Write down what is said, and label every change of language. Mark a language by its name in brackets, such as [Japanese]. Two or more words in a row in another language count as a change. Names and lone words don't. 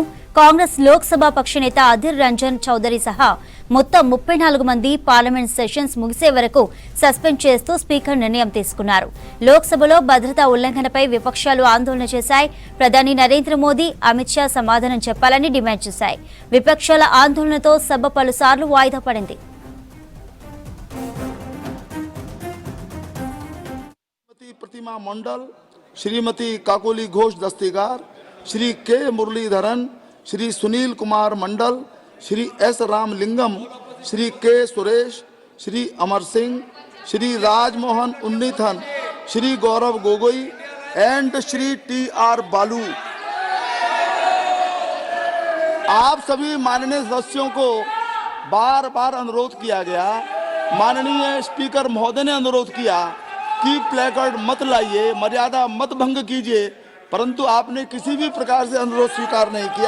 [Telugu] కాంగ్రెస్ లోక్సభ పక్ష నేత అధిర్ రంజన్ చౌదరి సహా మొత్తం 34 మంది [English] Parliament sessions [Telugu] ముగిసే వరకు సస్పెండ్ చేస్తూ స్పీకర్ నిర్ణయం తీసుకున్నారు. లోక్సభలో భద్రతా ఉల్లంఘనపై విపక్షాలు ఆందోళన చేశాయి. ప్రధాని నరేంద్ర మోదీ, అమిత్ షా సమాధానం చెప్పాలని డిమాండ్ చేశాయి. విపక్షాల ఆందోళనతో సభ పలుసార్లు వాయిదా పడింది. [Hindi] प्रतिमा मंडल, श्रीमती काकोली घोष दस्तीगार, श्री के मुरलीधरन, श्री सुनील कुमार मंडल, श्री एस रामलिंगम, श्री के सुरेश, श्री अमर सिंह, श्री राजमोहन उन्नीथन, श्री गौरव गोगोई एंड श्री TR बालू। आप सभी माननीय सदस्यों को बार बार अनुरोध किया गया, माननीय स्पीकर महोदय ने अनुरोध किया कि प्लेकार्ड मत लाइए, मर्यादा मत भंग कीजिए, परंतु आपने किसी भी प्रकार से अनुरोध स्वीकार नहीं किया।